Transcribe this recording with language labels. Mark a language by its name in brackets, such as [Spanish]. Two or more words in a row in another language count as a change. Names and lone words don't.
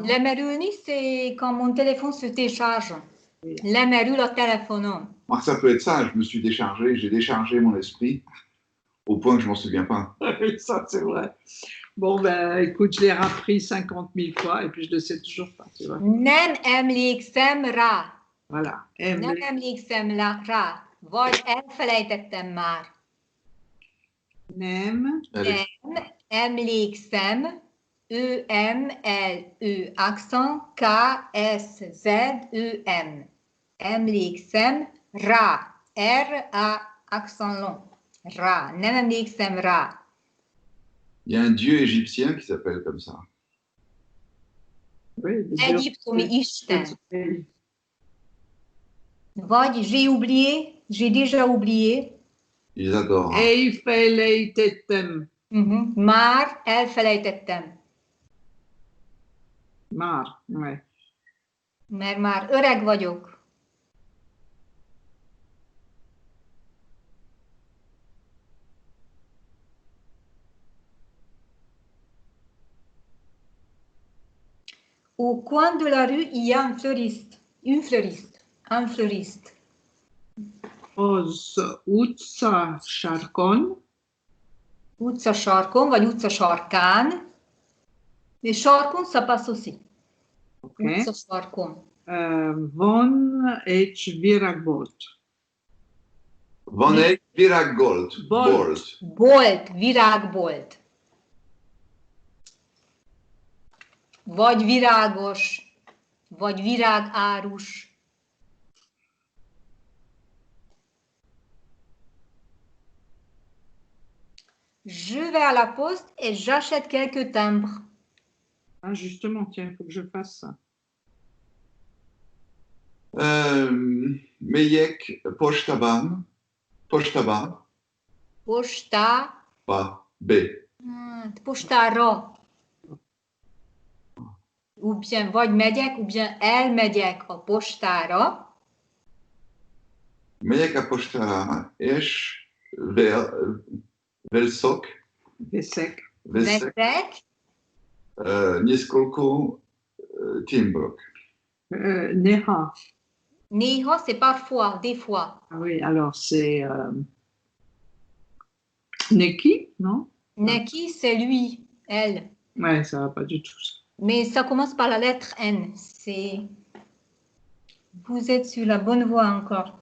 [French] Lemeruni, c'est quand mon téléphone se décharge. Oui. Lemeru la téléphone. Moi, ça peut être ça, je me suis déchargé, j'ai déchargé mon esprit au point que je m'en souviens pas. Oui, ça, c'est vrai. Bon, ben, écoute, je l'ai rappris 50 000 fois et puis je ne le sais toujours pas, tu vois. [Hungarian] Nem emlékszem rá. [French] Voilà. [Hungarian] Nem emlékszem rá. Vagy elfelejtettem már. Nem. [French] Allez. [Hungarian] Nem emlékszem. E-M-L-E accent K-S-Z-E-M. Emlékszem rá. R-A [French] accent long. [Hungarian] Rá. Nem emlékszem rá. [French] Il y a un dieu égyptien qui s'appelle comme ça. Oui, [Hungarian] Egyiptomi Isten. [French] Vagy j'ai oublié, j'ai déjà oublié. Ils adorent. [Hungarian] Elfelejtettem. Már elfelejtettem. Már, ouais. Mert már öreg vagyok. [French] Au coin de la rue, il y a un fleuriste. Une fleuriste. Un fleuriste. [Hungarian] Az utca sarkon. Utca sarkon, vagy utca sarkán. [French] Et sarkon, ça passe aussi. Okay. [Hungarian] Utca sarkon. Van egy virágbolt. Van egy virágbolt. Bolt. Bolt, virágbolt. Vagy virágos, vagy virágárus. [French] Je vais à la poste et j'achète quelques timbres. Ah, justement, tiens, il faut que je fasse ça. [Hungarian] Melyek postában. Postában. Posta, B. postára. [French] Ou bien [Hungarian] vagy megyek, [French] ou bien [Hungarian] elmegyek a postára. Melyek a postára, és veszek. Veszek. Několik timbrok. Néha. Néha, [French] c'est parfois, des fois. Ah oui, alors c'est Neki, non? Neki, c'est lui, elle. Ouais, ça va pas du tout. Mais ça commence par la lettre N. C'est. Vous êtes sur la bonne voie encore.